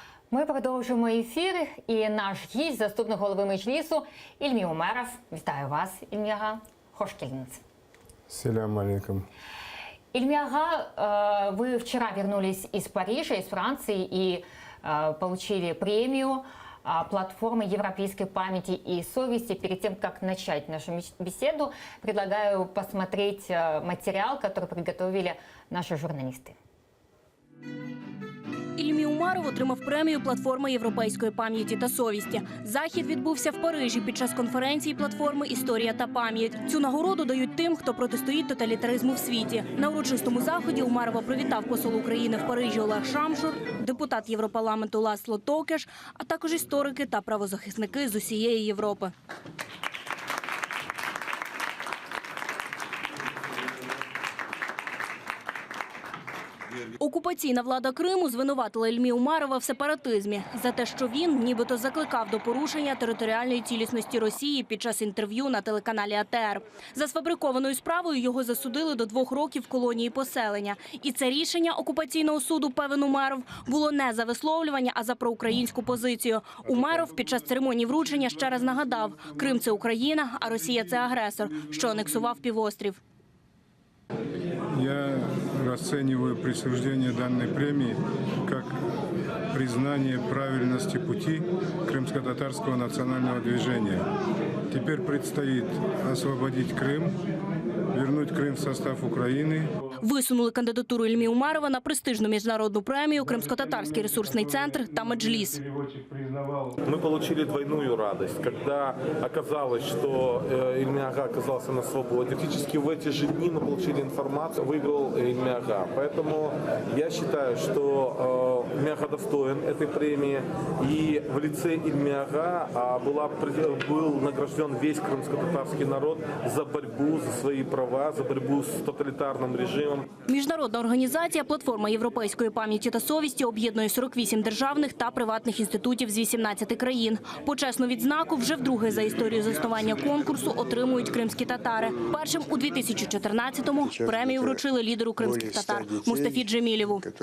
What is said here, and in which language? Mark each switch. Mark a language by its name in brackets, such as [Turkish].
[Ukrainian] Ми продовжуємо ефір, і наш гість, заступник голови Меджлісу Ильми Умаров. Вітаю вас, Ильми ага. [Crimean Tatar] Хош келдіңіз. Селям алейкум. [Russian] Ильми ага, вы вчера вернулись из Парижа, из Франции и получили премию платформы европейской памяти и совести. Перед тем, как начать нашу беседу, предлагаю посмотреть материал, который приготовили наши журналисты. [Ukrainian] Ільмі Умаров отримав премію «Платформа європейської пам'яті та совісті». Захід відбувся в Парижі під час конференції платформи «Історія та пам'ять». Цю нагороду дають тим, хто протистоїть тоталітаризму в світі. На урочистому заході Умарова привітав посол України в Парижі Олег Шамшур, депутат Європарламенту Ласло Токеш, а також історики та правозахисники з усієї Європи. Окупаційна влада Криму звинуватила Ільмі Умарова в сепаратизмі за те, що він нібито закликав до порушення територіальної цілісності Росії під час інтерв'ю на телеканалі АТР. За сфабрикованою справою його засудили до 2 років колонії поселення. І це рішення окупаційного суду, певен Умаров, було не за висловлювання, а за проукраїнську позицію. Умаров під час церемонії вручення ще раз нагадав – Крим – це Україна, а Росія – це агресор, що анексував півострів. [Russian] Я расцениваю присуждение данной премии как признание правильности пути крымско-татарского национального движения. Теперь предстоит освободить Крым, вернуть Крым в состав Украины. [Ukrainian] Висунули кандидатуру Ільмі Умарова на престижну міжнародну премію «Кримсько-татарський ресурсний центр» та «Меджліс». [Russian] Мы получили двойную радость, когда оказалось, что Ильми Ага оказался на свободе. Фактически в эти же дни мы получили информацию, выиграл Ильми Ага. Поэтому я считаю, что Ильми Ага достоин этой премии. И в лице Ильми Ага был награжден весь крымско-татарский народ за борьбу за свои права, за борьбу с тоталитарным режимом. [Ukrainian] Міжнародна організація «Платформа європейської пам'яті та совісті» об'єднує 48 державних та приватних інститутів з 18 країн. Почесну відзнаку вже вдруге за історію заснування конкурсу отримують кримські татари. Першим у 2014-му премію вручили лідеру кримських татар Мустафі Джемілєву.